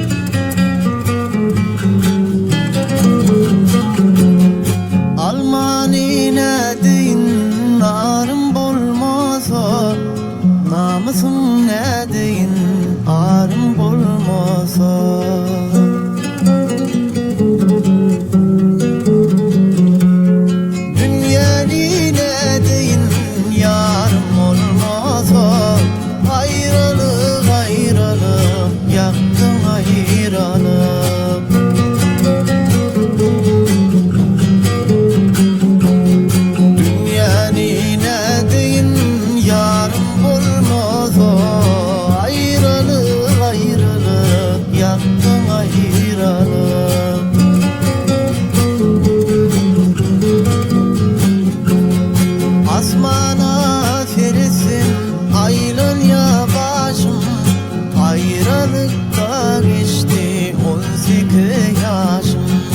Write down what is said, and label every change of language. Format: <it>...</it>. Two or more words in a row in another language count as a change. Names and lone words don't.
<tk>Almany nädeýin narym bolmasa, namusum nädeýin arym bolmasa. Dünýäni nädeýin ýarym bolmasa,</tk> <tr>ayrılık ayrılık yaptım ayrılık.</tr> <tk>Dünýäni nädeýin ýarym bolmasa,</tk> <tr>ayrılık ayrılık yaptım ayrılık.</tr> <tk>Asmana fersin aýlanya başım, ayrılıkda geçti 18 ýaşym.</tk>